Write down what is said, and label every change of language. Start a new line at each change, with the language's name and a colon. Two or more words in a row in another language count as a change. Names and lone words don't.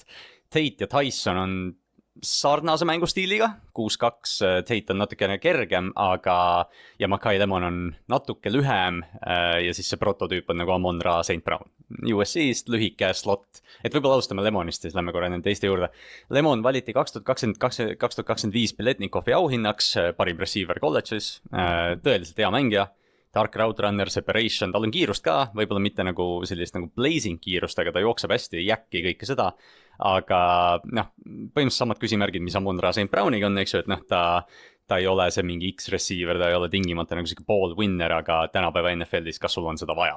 Estonian: Tate ja Tyson on sarnase mängustiiliga, 6-2, Tate on natukene kergem, aga ja Makai Lemon on natuke lühem ja siis see prototüüp on nagu Amon-Ra St. Brown. USC-st lühike slot, et võib-olla alustame Lemonist, siis lähme korra nende teiste juurde. Lemon valiti 2025 Biletnikovi auhinnaks, parim receiver kolledžis, tõeliselt hea mängija.
English: Dark route runner, separation,
Estonian: tal on kiirust ka, võib-olla mitte nagu sellist nagu blazing kiirust, aga ta jookseb hästi, jäkki kõike seda. Aga noh, põhimõtteliselt samad küsimärgid, mis Amon-Ra St. Browniga on, eks ju, et noh, ta ei ole see mingi X-receiver, ta ei ole tingimata nagu siuke
English: ball winner,
Estonian: aga tänapäeva NFL-is, kas sul on seda vaja?